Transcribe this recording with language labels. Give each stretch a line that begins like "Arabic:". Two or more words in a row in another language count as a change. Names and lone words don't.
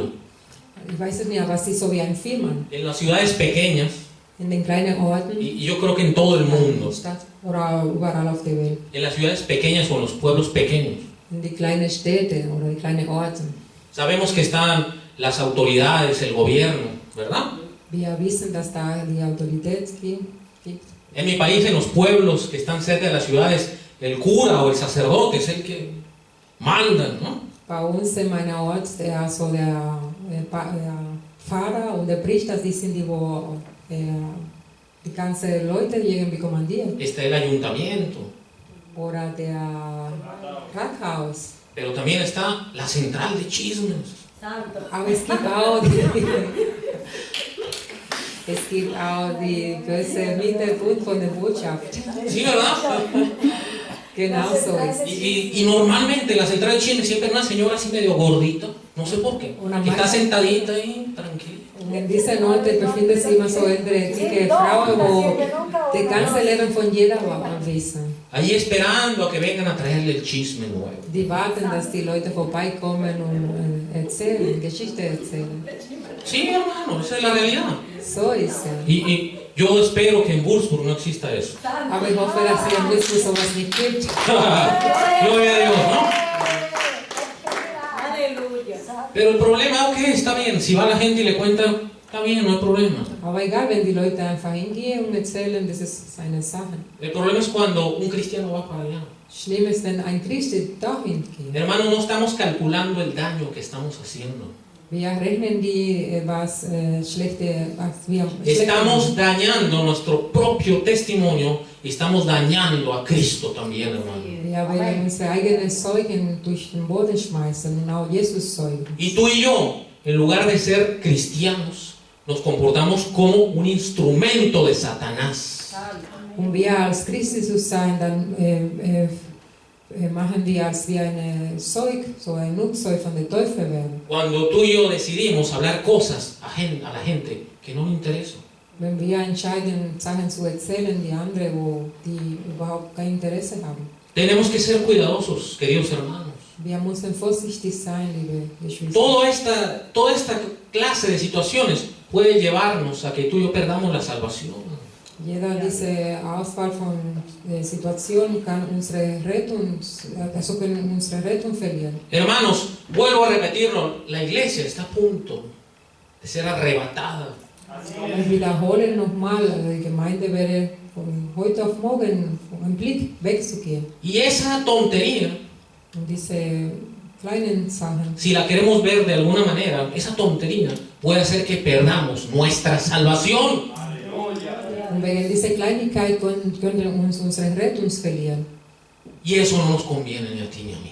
German: Ich weiß es nicht, aber es ist so wie ein Film.
Spanish: En las ciudades pequeñas,
German: In den kleinen Orten,
Spanish: y yo creo que en todo el mundo,
German: Stadt oder überall auf der Welt.
Spanish: en las ciudades pequeñas o en los pueblos pequeños,
German: In die kleinen Städte oder die kleinen Orte.
Spanish: sabemos que están las autoridades, el gobierno, ¿verdad?
German: Wir wissen, dass da die Autorität gibt.
Spanish: En mi país, en los pueblos que están cerca de las ciudades, el cura o el sacerdote es el que mandan, ¿no?
German: Bei uns in meiner Ort, der Pfarrer und der Priester, die sind die, wo die ganzen Leute irgendwie kommandieren.
Spanish: Está el ayuntamiento,
German: Oder der Rathaus.
Spanish: pero también está la central de chismes. Santo.
German: Aber es gibt auch die böse Mittelpunkt von der Botschaft.
Spanish: Sí, ¿verdad?
German: Genau so ist.
Spanish: Y normalmente la central de chismes siempre es una señora así medio gordita, no sé por qué, Una que está madre. sentadita ahí, tranquila.
German: Und in dieser Orte befindet sich immer so eine dicke Frau, wo Das ganze Leben von jeder war Wissen.
Spanish: Ahí esperando a que vengan a traerle el chisme nuevo.
German: Die warten, dass die Leute vorbeikommen und erzählen, Geschichte erzählen.
Spanish: Sí, hermano, esa es la realidad.
German: So ist es.
Spanish: Y yo espero que en Würzburg no exista eso.
German: Aber ich hoffe, dass es in Würzburg sowas nicht gibt.
Spanish: Gloria a Dios, ¿no? Aleluya. Pero el problema, ok, está bien. Si va la gente y le cuenta, está bien, no hay problema.
German: Aber egal, wenn die Leute einfach hingehen und erzählen, das ist eine Sache.
Spanish: El problema es cuando un cristiano va para allá.
German: Schlimm ist, wenn ein Christ dahin geht.
Spanish: Hermano, no estamos calculando el daño que estamos haciendo.
German: Wir rechnen die, was wir
Spanish: Estamos dañando nuestro propio testimonio y estamos dañando a Cristo también, hermano.
German: Wir werden unsere eigenen Zeugen durch den Boden schmeißen und auch Jesus zeugen.
Spanish: Y tú y yo, en lugar de ser cristianos, nos comportamos como un instrumento de Satanás.
German: Und wir als Christen zu sein, dann machen wir als wir eine Zeug, so ein Nutzzeug von der Teufel werden.
Spanish: Cuando tú y yo decidimos hablar cosas a la gente que no le interesan.
German: Wenn wir entscheiden, Sachen zu erzählen, die überhaupt kein Interesse haben.
Spanish: Tenemos que ser cuidadosos, queridos hermanos.
German: Wir müssen vorsichtig sein, liebe Geschwister.
Spanish: Toda esta clase de situaciones puede llevarnos a que tú y yo perdamos la salvación.
German: Diese Auswahl von Situationen kann unsere Rettung verlieren.
Spanish: Hermanos, vuelvo a repetirlo, la iglesia está a punto de ser arrebatada.
German: Ich wiederhole nochmal, die Gemeinde wäre von heute auf morgen vom Blick wegzugehen.
Spanish: Y esa tontería,
German: Und diese kleinen Sachen,
Spanish: si la queremos ver de alguna manera, esa tontería puede hacer que perdamos nuestra salvación.
German: und wegen dieser Kleinigkeit können uns unsere Rettung verlieren.
Spanish: Y eso no nos conviene ni a ti ni a mí.